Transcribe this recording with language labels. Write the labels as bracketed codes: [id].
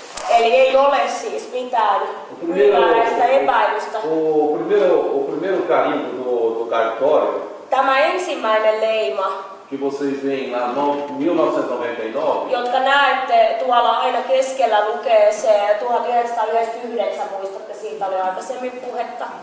[fi] Eli ei ole siis mitään ylimääräistä epäilystä. [pt] O primeiro carimbo do cartório [fi] Tämä ensimmäinen leima, [pt] que vocês veem lá no 1999, [fi] jotka näette tuolla aina keskellä lukee se 1999, muistatte, siitä oli aikaisemmin puhetta.